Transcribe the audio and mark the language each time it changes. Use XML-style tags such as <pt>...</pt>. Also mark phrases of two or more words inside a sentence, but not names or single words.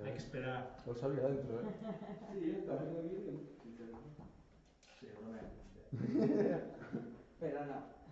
<es>esperar. Lo sabía dentro, ¿eh? Sí,</es> <it>io stavo per dire. Secondo me.</it> <es>Pero no.</es>